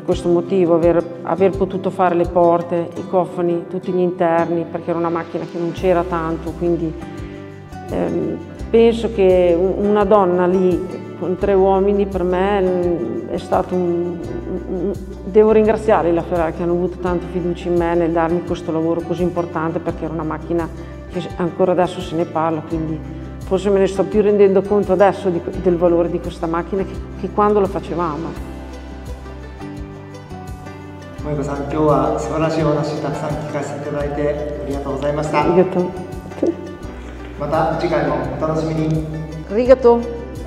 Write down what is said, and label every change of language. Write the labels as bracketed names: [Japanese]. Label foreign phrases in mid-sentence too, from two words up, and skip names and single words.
[Italian] questo motivo, aver potuto fare le porte, i cofani, tutti gli interni, perché era una macchina che non c'era tanto, quindi penso che una donna lì con 3 uomini per me è stato devo ringraziare la Ferrari che hanno avuto tanta fiducia in me nel darmi questo lavoro così importante, perché era una macchina che ancora adesso se ne parla, quindi forse me ne sto più rendendo conto adesso del valore di questa macchina che quando lo facevamo. [Japanese] 萌子さん、今日は素晴らしいお話たくさん聞かせていただいてありがとうございました。ありがとう。また次回もお楽しみに。ありがとう。